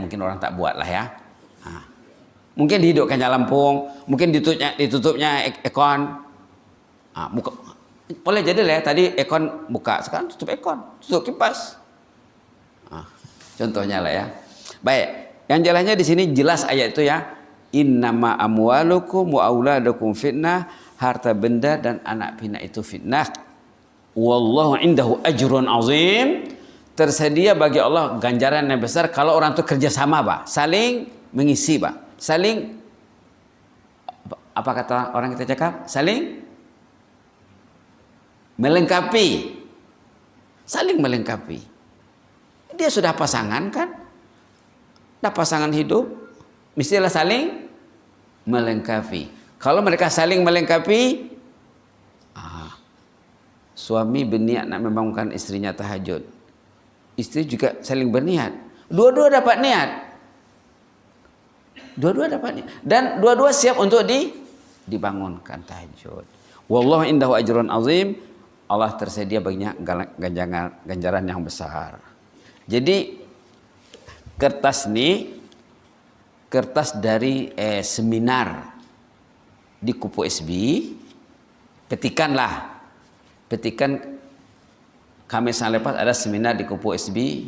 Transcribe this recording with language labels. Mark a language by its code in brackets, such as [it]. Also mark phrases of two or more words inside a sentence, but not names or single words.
[ms] Mungkin orang tak buat lah ya. Mungkin dihidupkannya lampung, mungkin ditutupnya ekon. Boleh jadi lah ya. Tadi ekon buka, sekarang tutup ekon, tutup kipas. Contohnya lah ya. Baik, yang jelasnya di sini jelas ayat itu ya. [ar] إنما أموالكم وأولادكم فتنة. [ms] harta benda dan anak pinak itu fitnah. [ar] والله عنده أجر عظيم. [ms] Tersedia bagi Allah ganjaran yang besar kalau orang itu kerjasama, Pak. Saling mengisi, Pak. Saling, apa kata orang kita cakap? Saling melengkapi. Saling melengkapi. Dia sudah pasangan kan? Dah pasangan hidup, mestilah saling melengkapi. Kalau mereka saling melengkapi, suami berniat nak membangunkan istrinya tahajud, istri juga saling berniat, dua-dua dapat niat, dan dua-dua siap untuk dibangunkan tahajud. [ar] والله عنده أجر عظيم. [ms] Allah tersedia baginya ganjaran yang besar. Jadi kertas ini kertas dari seminar di Kupu SB. Petikan Kamis yang lepas ada seminar di Kupu SB.